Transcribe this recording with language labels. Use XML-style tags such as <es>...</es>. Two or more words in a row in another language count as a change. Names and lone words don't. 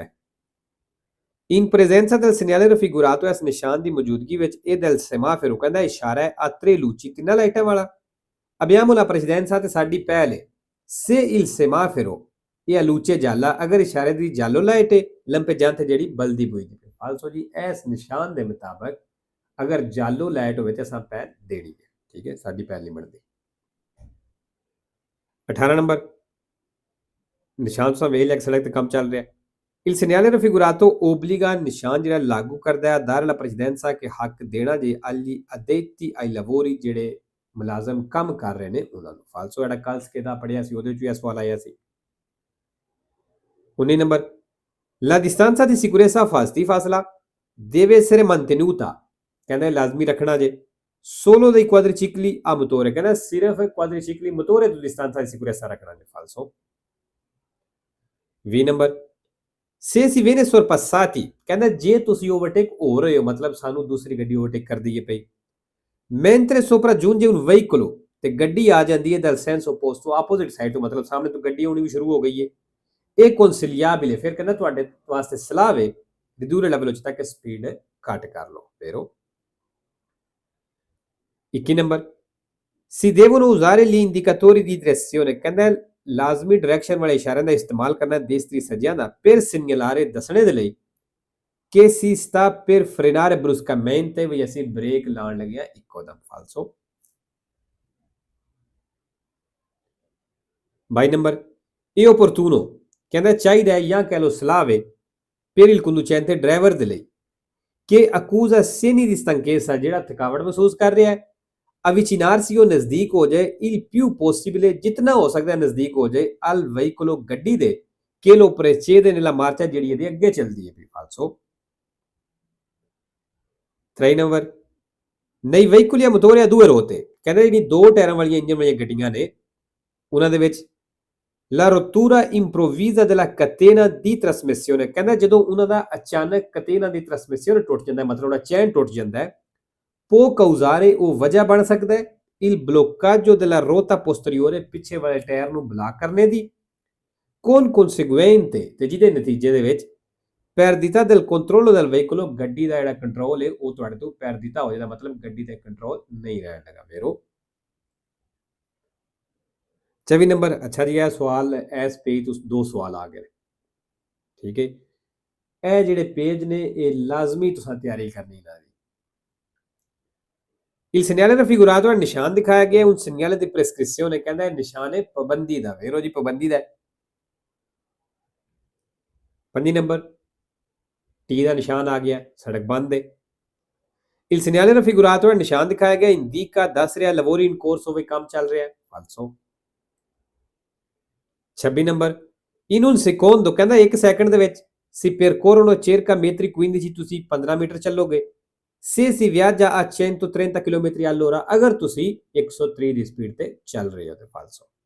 <pa>ਹੈ</pa> <it>in presenza del segnale raffigurato</it> <pa>ਇਸ ਨਿਸ਼ਾਨ ਦੀ ਮੌਜੂਦਗੀ ਵਿੱਚ ਇਹ</pa> <it>del semaforo</it> <pa>ਕਹਿੰਦਾ ਇਸ਼ਾਰਾ ਹੈ</pa> <it>a tre luci</it> <pa>ਤਿੰਨਾਂ ਲਾਈਟਾਂ ਵਾਲਾ</pa> <it>abbiamo la precedenza</it> <pa>ਤੇ ਸਾਡੀ ਪਹਿਲ ਹੈ</pa> <it>se il semaforo</it> <pa>ਇਹ</pa> <it>luce gialla</it> <pa>ਅਗਰ ਇਸ਼ਾਰੇ ਦੀ giallo ਲਾਈਟ ਹੈ lampeggiante ਜਿਹੜੀ ਬਲਦੀ ਹੋਈ ਹੈ ਫਾਲਸੋ ਜੀ ਇਸ ਨਿਸ਼ਾਨ ਦੇ ਮੁਤਾਬਕ ਅਗਰ giallo ਲਾਈਟ ਹੋਵੇ ਤੇ ਅਸਾਂ ਪਹਿਲ ਦੇਣੀ ਹੈ ਠੀਕ ਹੈ ਸਾਡੀ ਪਹਿਲ ਨਹੀਂ ਬਣਦੀ 18 ਨੰਬਰ ਨਿਸ਼ਾਨ ਤੋਂ ਵੇਖ ਲਿਆ ਸੜਕ ਤੇ ਕੰਮ ਚੱਲ ਰਿਹਾ</pa> <it>il segnale raffigurato obbliga</it> <pa>ਨਿਸ਼ਾਨ ਜਿਹੜਾ ਲਾਗੂ ਕਰਦਾ ਹੈ</pa> <it>dar la precedenza</it> <pa>ਕੇ ਹੱਕ ਦੇਣਾ ਜੇ</pa> <it>agli addetti ai lavori</it> <pa>ਜਿਹੜੇ ਮੁਲਾਜ਼ਮ ਕੰਮ ਕਰ ਰਹੇ ਨੇ ਉਹਨਾਂ ਨੂੰ ਫਾਲਸੋ ਜਿਹੜਾ ਕੱਲ ਸਕੇ ਦਾ ਪੜਿਆ ਸੀ ਉਹਦੇ ਵਿੱਚ ਵੀ ਇਹ ਸਵਾਲ ਆਇਆ ਸੀ 19 ਨੰਬਰ la distanza di sicurezza ਫਾਸਲਾ deve essere mantenuta ਕਹਿੰਦਾ ਲਾਜ਼ਮੀ ਰੱਖਣਾ ਜੇ solo dei quadricicli a motore ਕਹਿੰਦਾ ਸਿਰਫ quadricicli motore ਦੀ distanza di sicurezza ਰੱਖਣਾ ਜੇ ਫਾਲਸੋ 20 ਨੰਬਰ</pa> <it>se si viene sorpassati</it> <pa>ਕਹਿੰਦਾ ਜੇ ਤੁਸੀਂ ਓਵਰਟੇਕ ਹੋ ਰਹੇ ਹੋ ਮਤਲਬ ਸਾਨੂੰ ਦੂਸਰੀ ਗੱਡੀ ਓਵਰਟੇਕ ਕਰਦੀ ਹੈ ਪਈ</pa> <it>mentre sopraggiunge un veicolo</it> <pa>ਤੇ ਗੱਡੀ ਆ ਜਾਂਦੀ ਹੈ</pa> <it>dal senso opposto</it> <en>opposite side</en> <pa>ਤੋਂ ਮਤਲਬ ਸਾਹਮਣੇ ਤੋਂ ਗੱਡੀ ਆਉਣੀ ਵੀ ਸ਼ੁਰੂ ਹੋ ਗਈ ਹੈ ਇਹ consigliabile ਫਿਰ ਕਹਿੰਦਾ ਤੁਹਾਡੇ ਵਾਸਤੇ ਸਲਾਹ ਹੈ</pa> <it>ridurre la velocità che</it> <pa>speed ਘੱਟ ਕਰ ਲਓ vero 21 ਨੰਬਰ</pa> <it>si devono usare gli indicatori di direzione</it> <pa>ਕਹਿੰਦਾ ਲਾਜ਼ਮੀ ਡਾਇਰੈਕਸ਼ਨ ਵਾਲੇ ਇਸ਼ਾਰਿਆਂ ਦਾ ਇਸਤੇਮਾਲ ਕਰਨਾ ਦੇਸਤਰੀ ਸੱਜਿਆਂ ਦਾ</pa> <it>per segnalare</it> <pa>ਦੱਸਣੇ ਦੇ ਲਈ</pa> <it>che si sta per frenare bruscamente</it> <pa>ਵੀ ਅਸੀਂ ਬ੍ਰੇਕ ਲਾਉਣ ਲੱਗਿਆ ਇੱਕੋਦਮ ਫਾਲਸੋ 22 ਨੰਬਰ ਇਹ opportuno ਕਹਿੰਦਾ ਚਾਹੀਦਾ ਹੈ ਜਾਂ ਕਹਿ ਲਓ ਸਲਾਹ ਵੇ</pa> <it>per il conducente</it> <pa>ਡਰਾਈਵਰ ਦੇ ਲਈ</pa> <it>che accusa segni di stanchezza</it> <pa>ਜਿਹੜਾ ਥਕਾਵਟ ਮਹਿਸੂਸ ਕਰ ਰਿਹਾ ਹੈ</pa> <it>avvicinarsi o</it> <pa>ਨਜ਼ਦੀਕ ਹੋ ਜਾਏ</pa> <it>il più possibile</it> <pa>ਜਿੰਨਾ ਹੋ ਸਕਦਾ ਨਜ਼ਦੀਕ ਹੋ ਜਾਏ</pa> <it>al veicolo</it> <pa>ਗੱਡੀ ਦੇ</pa> <it>che lo precede nella marcia</it> <pa>ਜਿਹੜੀ ਇਹਦੇ ਅੱਗੇ ਚੱਲਦੀ ਹੈ ਵੀ ਫਾਲਸੋ 3 ਨੰਬਰ ਨਹੀਂ ਵਹੀਕਲ ਜਾਂ ਮੋਟਰ ਜਾਂ ਦੂਏ ਰੋਹ ਤੇ ਕਹਿੰਦਾ ਜਿਹੜੀ ਦੋ ਟਾਇਰਾਂ ਵਾਲੀਆਂ ਇੰਜਨ ਵਾਲੀਆਂ ਗੱਡੀਆਂ ਨੇ ਉਹਨਾਂ ਦੇ ਵਿੱਚ</pa> <it>La rottura improvvisa della catena di trasmissione</it> <pa>ਕਹਿੰਦਾ ਜਦੋਂ ਉਹਨਾਂ ਦਾ ਅਚਾਨਕ ਕਤੇਨਾ ਦੀ ਟ੍ਰਾਂਸਮਿਸ਼ਨ ਟੁੱਟ ਜਾਂਦਾ ਮਤਲਬ ਉਹਦਾ ਚੈਨ ਟੁੱਟ ਜਾਂਦਾ ਹੈ</pa> <it>può causare</it> <pa>ਉਹ ਵਜ੍ਹਾ ਬਣ ਸਕਦਾ ਹੈ</pa> <it>il bloccaggio della ruota posteriore</it> <pa>ਪਿੱਛੇ ਵਾਲੇ ਟਾਇਰ ਨੂੰ ਬਲਾਕ ਕਰਨੇ ਦੀ</pa> <it>con conseguente</it> <pa>ਤੇ ਜਿਹਦੇ ਨਤੀਜੇ ਦੇ ਵਿੱਚ</pa> <it>perdita del controllo del veicolo</it> <pa>ਗੱਡੀ ਦਾ ਜਿਹੜਾ ਕੰਟਰੋਲ ਹੈ ਉਹ ਤੁਹਾਡੇ ਤੋਂ perdita ਹੋ ਜਾਂਦਾ ਮਤਲਬ ਗੱਡੀ ਤੇ ਕੰਟਰੋਲ ਨਹੀਂ ਰਹਿਣ ਲੱਗਾ ਫੇਰੋ 24 ਨੰਬਰ ਅੱਛਾ ਜੀ ਇਹ ਸਵਾਲ ਇਸ ਪੇਜ ਤੋਂ ਦੋ ਸਵਾਲ ਆ ਗਏ ਠੀਕ ਹੈ ਇਹ ਜਿਹੜੇ ਪੇਜ ਨੇ ਇਹ ਲਾਜ਼ਮੀ ਤੁਸੀਂ ਤਿਆਰੀ ਕਰਨੀ ਨਾ</pa> <it>Il segnale raffigurato è il</it> <pa>ਨਿਸ਼ਾਨ ਦਿਖਾਇਆ ਗਿਆ</pa> <it>un segnale di prescrizione</it> <pa>ਕਹਿੰਦਾ ਇਹ ਨਿਸ਼ਾਨ ਹੈ ਪਾਬੰਦੀ ਦਾ ਵੇਰੋ ਜੀ ਪਾਬੰਦੀ ਦਾ 5 ਨੰਬਰ ਟੀ ਦਾ ਨਿਸ਼ਾਨ ਆ ਗਿਆ ਸੜਕ ਬੰਦ ਹੈ</pa> <it>Il segnale raffigurato è il</it> <pa>ਨਿਸ਼ਾਨ ਦਿਖਾਇਆ ਗਿਆ indica ਦੱਸ ਰਿਹਾ</pa> <it>lavori in corso</it> <pa>ਹੋਵੇ ਕੰਮ ਚੱਲ ਰਿਹਾ ਫਾਲਸੋ 26 ਨੰਬਰ</pa> <it>in un secondo</it> <pa>ਕਹਿੰਦਾ 1 ਸੈਕਿੰਡ ਦੇ ਵਿੱਚ</pa> <it>si percorrono circa metri 15</it> <pa>ਤੁਸੀਂ 15 ਮੀਟਰ ਚੱਲੋਗੇ</pa> <it>se si viaggia a 130 km all'ora</it> <pa>ਅਗਰ ਤੁਸੀਂ 130 ਦੀ ਸਪੀਡ ਤੇ ਚੱਲ ਰਹੇ ਹੋ ਤੇ ਫਾਲਸੋ</pa>